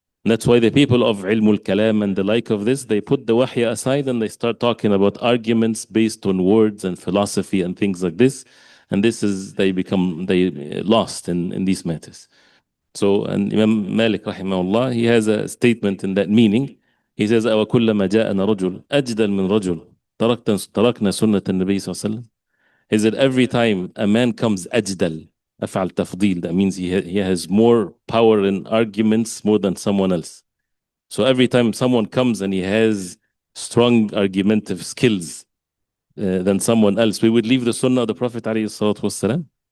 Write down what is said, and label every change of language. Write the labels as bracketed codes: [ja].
[en] And that's why the people of ilmul kalam and the like of this, they put the wahy aside and they start talking about arguments based on words and philosophy and things like this. And this is, they lost in these matters. So, and Imam Malik rahimahullah, he has a statement in that meaning. He says, [ar] أَوَكُلَّمَا جَاءَنَا رَجُلٌ أَجْدَلْ مِنْ رَجُلٍ تَرَكْنَا سُنَّةَ النَّبِيِّ صلى الله عليه وسلم. [en] Is that every time a man comes أجدل, أفعل تفضيل, that means he has more power in arguments more than someone else. So every time someone comes and he has strong argumentative skills than someone else, we would leave the sunnah of the Prophet ﷺ.